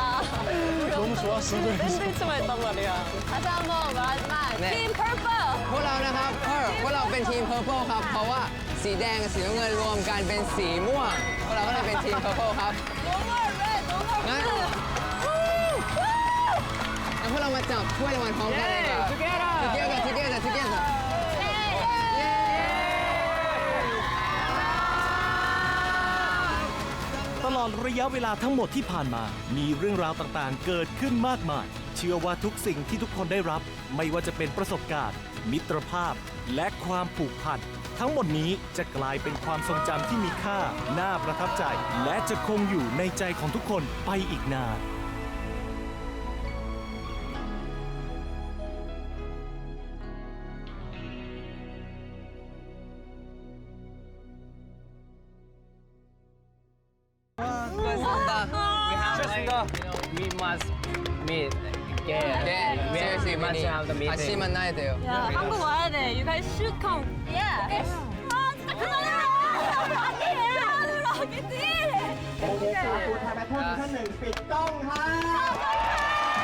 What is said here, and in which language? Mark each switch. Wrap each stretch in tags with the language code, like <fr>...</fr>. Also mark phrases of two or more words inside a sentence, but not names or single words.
<ko>너무 좋았어. 샌드위치만 했단 말이야. 다시 한번 말하지만 팀 퍼플.</ko> <th>พวกเรานะครับพวกเราเป็นทีม Purple ครับเพราะว่าสีแดงกับสีน้ำเงินรวมกันเป็นสีม่วงพวกเราก็เลยเป็นทีม Purple ครับงั้นพวกเรามาจับถ้วยรางวัลพร้อมกันเลยครับ Together ตลอดระยะเวลาทั้งหมดที่ผ่านมามีเรื่องราวต่างๆเกิดขึ้นมากมายเชื่อว่าทุกสิ่งที่ทุกคนได้รับไม่ว่าจะเป็นประสบการณ์มิตรภาพและความผูกพันทั้งหมดนี้จะกลายเป็นความทรงจำที่มีค่า น่าประทับใจ และจะคงอยู่ในใจของทุกคนไปอีกนาน</th> <en>We must meet again. Yeah, seriously, we must need. have the meeting.</en> <ko>다시 만나야 돼요. 야, 한국 와야 돼.</ko> <en>You guys should come. Yeah.</en> <ko>Okay. 아, 진짜 그만해라. 아니에요. 아니에요.</ko> <th>โอเคครับคุณทางแบทเทิลท่านหนึ่งปิดกล้องครับ</th>